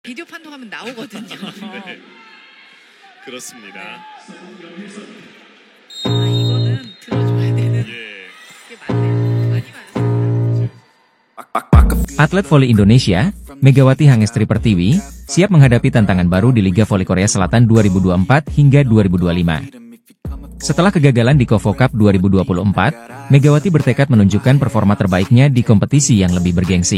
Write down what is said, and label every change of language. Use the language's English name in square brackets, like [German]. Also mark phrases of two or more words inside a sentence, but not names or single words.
[Korean] 비디오 판독하면 나오거든요. 네. 그렇습니다. 이거는 들어줘야 되는 예. 게 맞네요. 많이 맞았습니다. [Indonesian] Atlet voli Indonesia, Megawati Hangestri Pertiwi, siap menghadapi tantangan baru di Liga Voli Korea Selatan 2024 hingga 2025. Setelah kegagalan di KOFO Cup 2024, Megawati bertekad menunjukkan performa terbaiknya di kompetisi yang lebih bergengsi.